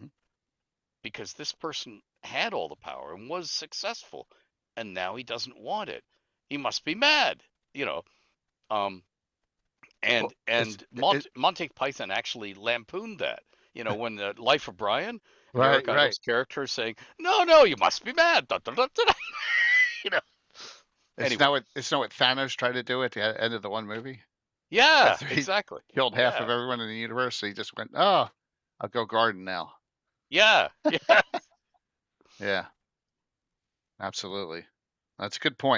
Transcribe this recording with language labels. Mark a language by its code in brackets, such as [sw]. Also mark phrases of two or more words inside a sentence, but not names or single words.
[en] Because this person had all the power and was successful, and now he doesn't want it. He must be mad, Monty Python actually lampooned that, when the Life of Brian, Eric Idle's character saying, "No, you must be mad." Da, da, da, da, da. It's not what Thanos tried to do at the end of the one movie. Yeah, exactly. Killed half of everyone in the universe, so he just went, "Oh, I'll go garden now." Yeah. Yeah. Absolutely. That's a good point.